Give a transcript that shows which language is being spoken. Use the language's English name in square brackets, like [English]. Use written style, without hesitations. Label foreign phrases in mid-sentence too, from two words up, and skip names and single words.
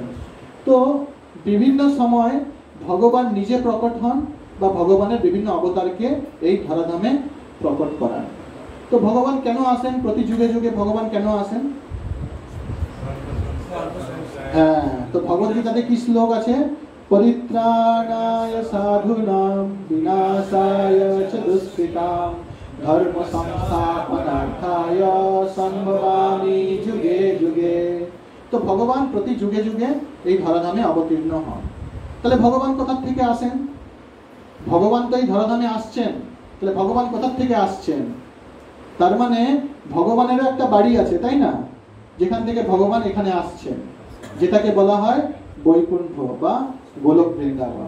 [Bangla] তো বিভিন্ন সময় ভগবান নিজে প্রকট হন বা ভগবানের বিভিন্ন অবতারকে এই ধরাধামে প্রকট করান। তো ভগবান কেন আসেন? প্রতি যুগে যুগে ভগবান কেন আসেন? হ্যাঁ, তো ভগবদ্গীতাতে কি শ্লোক আছে? [Sanskrit] পরিত্রাণায় সাধুনাম বিনাশায় চ দুষ্কৃতাম ধর্ম সংস্থাপনার্থায় সম্ভবামি যুগে যুগে। [Bangla] তো ভগবান প্রতি যুগে যুগে এই ধরাধামে অবতীর্ণ হন। তাহলে ভগবান কোথা থেকে আসেন? ভগবান তো এই ধরাধামে আসছেন, তাহলে ভগবান কোথা থেকে আসছেন? তার মানে ভগবানেরও একটা বাড়ি আছে, তাই না? যেখান থেকে ভগবান এখানে আসছেন, যেটাকে বলা হয় বৈকুণ্ঠ বা গোলক বৃন্দাবন।